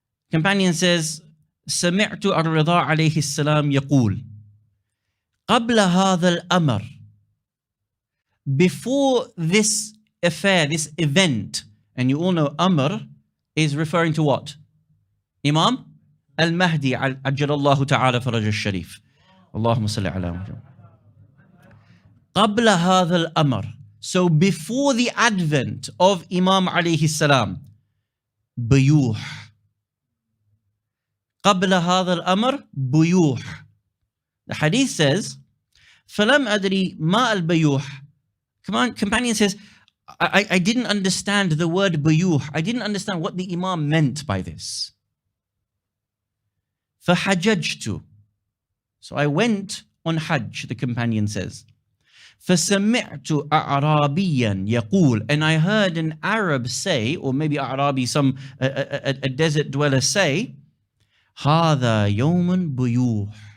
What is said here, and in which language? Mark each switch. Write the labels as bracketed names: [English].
[English] Companion says, [Arabic] سمعت الرضا عليه السلام يقول قبل هذا الأمر, [English] before this affair, this event, and you all know Amr is referring to what? [Arabic] Imam Al-Mahdi عجل الله تعالى فرج الشريف. اللهم صل على محمد. قبل هذا الأمر, [English] so before the advent of Imam [Arabic] عليه السلام, بيوح. قبل هذا الأمر بيوح. [English] The hadith says, [Arabic] فلم أدري ما البيوح. [English] Companion says, I didn't understand the word buyuh. I didn't understand what the Imam meant by this. [Arabic] فحججت. [English] So I went on Hajj, the companion says. [Arabic] فسمعت أعرابيا يقول, [English] and I heard an Arab say, or maybe Arabi, a desert dweller say, [Arabic] هذا يوم بيوح.